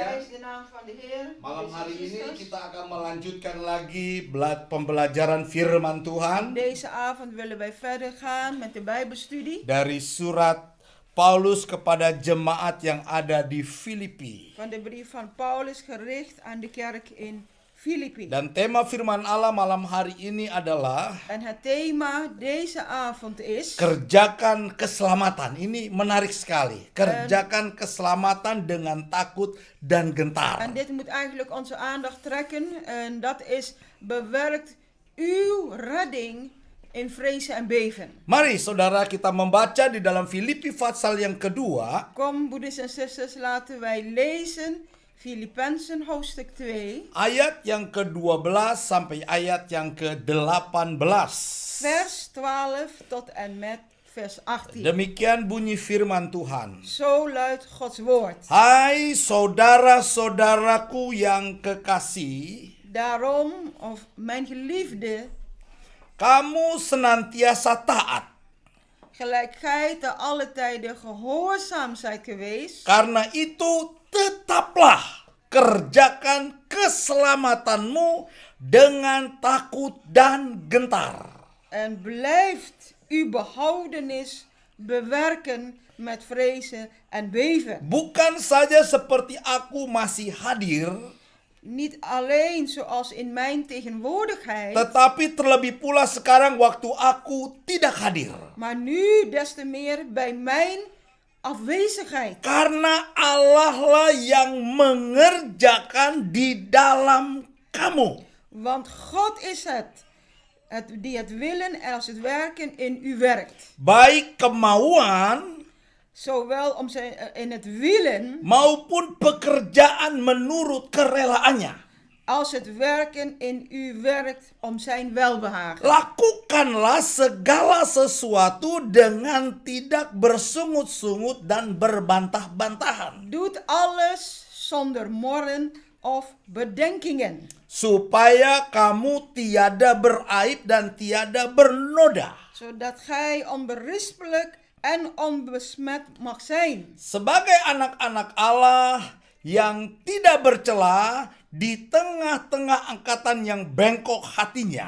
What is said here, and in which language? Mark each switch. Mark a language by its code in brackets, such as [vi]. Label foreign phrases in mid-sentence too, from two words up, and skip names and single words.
[nl] Prijs de naam van de Heer. [id] Malam hari [nl] Jezus [id] ini [nl] Christus. [id] kita akan melanjutkan lagi pembelajaran firman Tuhan [nl] Deze avond willen wij verder gaan met de Bijbelstudie [id] dari surat Paulus kepada jemaat yang ada di Filipi. [nl] van de brief van Paulus gericht aan de kerk in Filippi. [id] Dan tema firman Allah malam hari ini adalah [nl] En het thema deze avond is [id] kerjakan keselamatan. Ini menarik sekali. Kerjakan keselamatan dengan takut dan gentar. [nl] en dit moet eigenlijk onze aandacht trekken en dat is bewerkt uw redding in vrezen en beven. [id] Mari saudara kita membaca di dalam Filipi pasal yang kedua. [nl] Kom, broeders en zusters, laten wij lezen Filippenzen hoofdstuk 2, [id] Ayat yang ke-12 sampai ayat yang ke-18. [nl] vers 12 tot en met vers 18. [id] Demikian bunyi firman Tuhan. [nl] Zo luidt Gods woord. [id] Hai saudara-saudaraku yang kekasih, [nl] Daarom, of mijn geliefde, [id] kamu senantiasa taat, [nl] gelijk gij te alle tijden gehoorzaam zijt geweest, [id] karena itu tetaplah kerjakan keselamatanmu dengan takut dan gentar. [nl] en blijft uw behoudenis bewerken met vrezen en beven. [id] Bukan saja seperti aku masih hadir, [nl] Niet alleen zoals in mijn tegenwoordigheid, [id] tetapi terlebih pula sekarang waktu aku tidak hadir. [nl] maar nu des te meer bij mijn afwezigheid. [id] Karena Allah lah yang mengerjakan di dalam kamu. [nl] Want God is het die het willen en als het werken in u werkt. [id] Baik kemauan [nl] Zowel om zijn, in het willen [id] maupun pekerjaan menurut kerelaannya. [nl] als het werken in u werkt om zijn welbehagen. [id] Lakukanlah segala sesuatu dengan tidak bersungut-sungut dan berbantah-bantahan. [nl] Doet alles zonder morren of bedenkingen. [id] Supaya kamu tiada beraib dan tiada bernoda. [nl] Zodat gij onberispelijk en onbesmet mag zijn. [id] Sebagai anak-anak Allah yang tidak bercela di tengah-tengah angkatan yang bengkok hatinya.